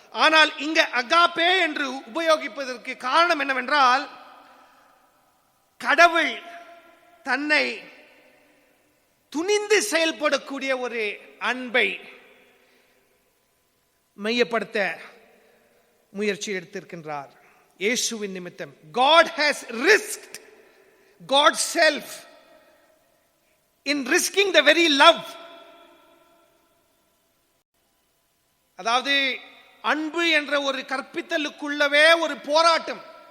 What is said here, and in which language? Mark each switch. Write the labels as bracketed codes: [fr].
[ta] ஆனால் இங்க அகாபே என்று உபயோகிப்பதற்கு காரணம் என்னவென்றால், கடவுள் தன்னை துணிந்து செயல்படக்கூடிய ஒரு அன்பை மையப்படுத்த முயற்சி எடுத்திருக்கின்றார். இயேசுவின் நிமித்தம் [en] God has risked God's self in risking the very love. [ta] அதாவது அன்பு என்ற ஒரு கற்பித்தலுக்குள்ளவே ஒரு போராட்டம்.